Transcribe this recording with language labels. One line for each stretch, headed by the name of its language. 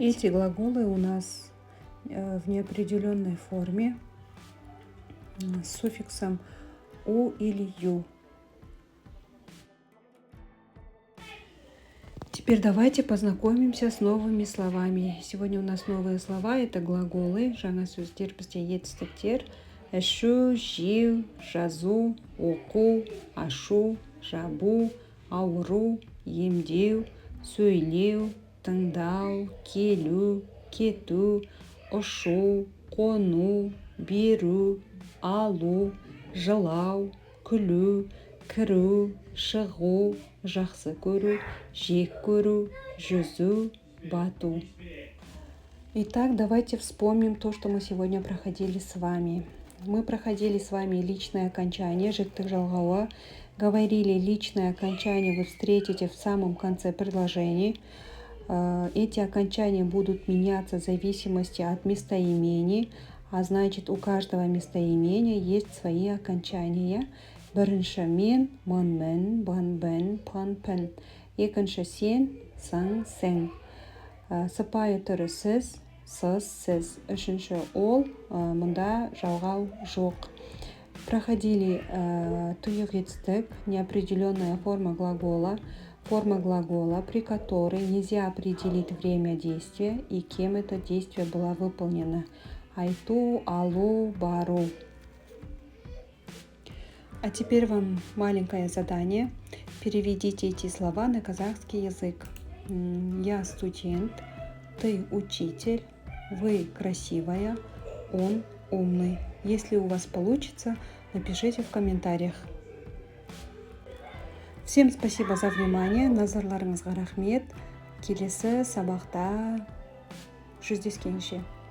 Russian: Эти глаголы у нас в неопределенной форме с суффиксом «у» или «ю». Теперь давайте познакомимся с новыми словами. Сегодня у нас новые слова – это глаголы.
Kazakh: Жаңа сөздер бізде етістіктер. Ішу, жеу, жазу, оқу, ашу, жабу, ауыру, емдеу, сөйлеу, тыңдау, келу, кету, ұшу, қону, беру, алу, жылау, күлу, кіру, шығу, жақсы көру, жек көру, жүзу, бату.
Russian: Итак, давайте вспомним то, что мы сегодня проходили с вами. Мы проходили с вами личное окончание,
Kazakh: жіктік жалғауы.
Russian: Говорили, личное окончание вы встретите в самом конце предложений. Эти окончания будут меняться в зависимости от местоимений, а значит у каждого местоимения есть свои окончания.
Kazakh: Бірінші мен, мен, бен, пен. Екінші сен, сен. Сыпайы түрі сіз, сіз. Үшінші ол, мұнда жалғау жоқ.
Russian: Проходили
Kazakh: тұйық етістік,
Russian: неопределенная форма глагола, при которой нельзя определить время действия и кем это действие было выполнено.
Kazakh: Айту, алу, бару.
Russian: А теперь вам маленькое задание. Переведите эти слова на казахский язык. Я студент, ты учитель, вы красивая, он умный. Если у вас получится, напишите в комментариях. Всем спасибо за внимание.
Kazakh: Назарларыңызға рахмет. Келесі сабақта жүздескенше.